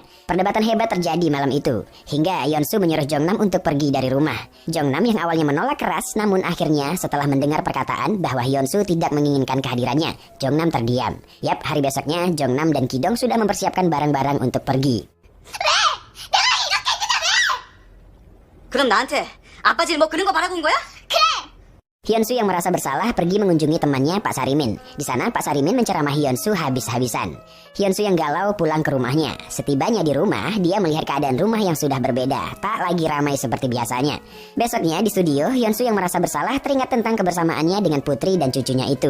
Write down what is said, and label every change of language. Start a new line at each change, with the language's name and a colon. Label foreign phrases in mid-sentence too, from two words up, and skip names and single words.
Indonesian: Perdebatan hebat terjadi malam itu, hingga Hyunsoo menyuruh Jongnam untuk pergi dari rumah. Jongnam yang awalnya menolak keras, namun akhirnya setelah mendengar perkataan bahwa Hyunsoo tidak menginginkan kehadirannya, Jongnam terdiam. Yap, hari besoknya Jongnam dan Ki-dong sudah mempersiapkan barang-barang untuk pergi.
Korean: 그럼 나한테 아빠 질 뭐 그런 거 바라고 온 거야?
Indonesian: Hyunsoo yang merasa bersalah pergi mengunjungi temannya Pak Sarimin. Di sana Pak Sarimin menceramahi Hyunsoo habis-habisan. Hyunsoo yang galau pulang ke rumahnya. Setibanya di rumah, dia melihat keadaan rumah yang sudah berbeda, tak lagi ramai seperti biasanya. Besoknya di studio, Hyunsoo yang merasa bersalah teringat tentang kebersamaannya dengan putri dan cucunya itu.